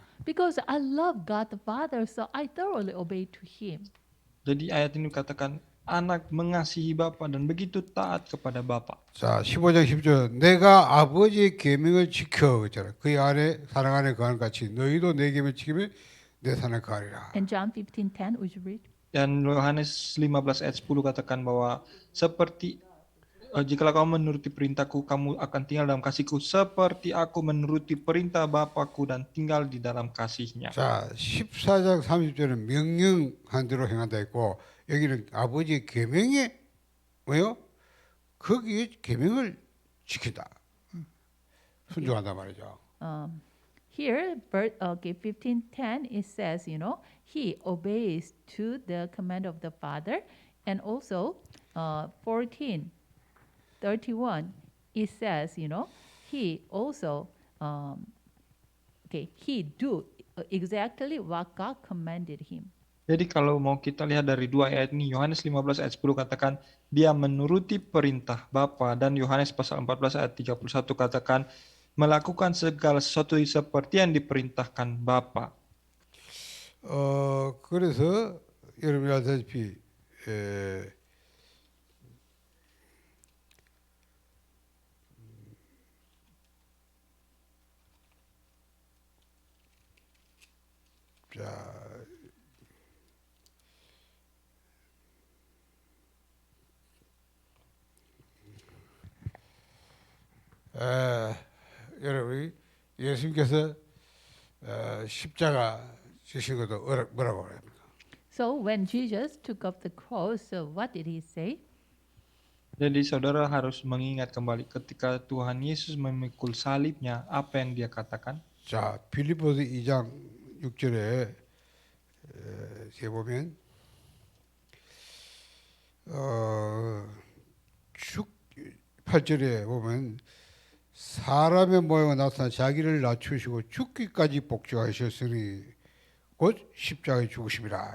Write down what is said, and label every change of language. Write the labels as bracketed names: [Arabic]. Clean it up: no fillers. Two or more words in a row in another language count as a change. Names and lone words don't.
[English] Because I love God the Father, so I thoroughly obey to Him. [Indonesian] Jadi ayat ini katakan anak mengasihi Bapa dan begitu taat kepada Bapa. [Korean] 자, 15장 10절. 내가 아버지의 계명을 지켜 그랬잖아. 그의 안에 사랑 안에 거하는 같이 너희도 내 계명을 지키면 내 사랑에 거하리라. [English] And John 15:10, we should read. [Indonesian] Dan Yohanes 15 ayat 10 katakan bahwa seperti jikalau kamu menuruti perintahku, kamu akan tinggal dalam kasihku seperti aku menuruti perintah Bapakku dan tinggal di dalam kasihnya. [Korean] 자, 14장 30절은 명령한 대로 행한다 했고 여기는 아버지의 계명에 뭐요? 거기에 계명을 지킨다. 순종한다 말이죠. [English] Here, 15:10, it says, he obeys to the command of the Father, and also 14:31, it says, he also, he do exactly what God commanded him. [Indonesian] Jadi kalau mau kita lihat dari dua ayat ini, Yohanes 15 ayat 10 katakan dia menuruti perintah Bapa dan Yohanes pasal 14 ayat 31 katakan melakukan segala sesuatu seperti yang diperintahkan Bapa. [Korean] 그래서 여러분이 알다시피 자, 여러분이 예수님께서 십자가 지신 것도 뭐라고 합니까? [English] So when Jesus took up the cross, what did he say? [Indonesian] Jadi saudara harus mengingat kembali ketika Tuhan Yesus memikul salibnya, apa yang dia katakan? [Korean] 자, 빌립보서 2장 6절에 제 보면 8절에 보면 사람의 모양으로 나타나 자기를 낮추시고 죽기까지 복종하셨으니 곧 십자가에 죽으심이라.